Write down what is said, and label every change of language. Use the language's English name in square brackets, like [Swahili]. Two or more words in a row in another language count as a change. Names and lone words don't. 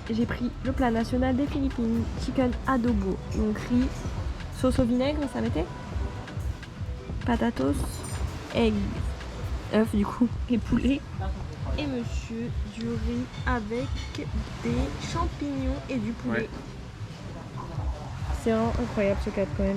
[French] J'ai pris le plat national des Philippines, [English] chicken adobo. [French] Donc riz, sauce au vinaigre, ça mettait patatos, egg, œufs du coup, et poulet. Et monsieur, du riz avec des champignons et du poulet. Ouais. C'est vraiment incroyable ce cadre quand même.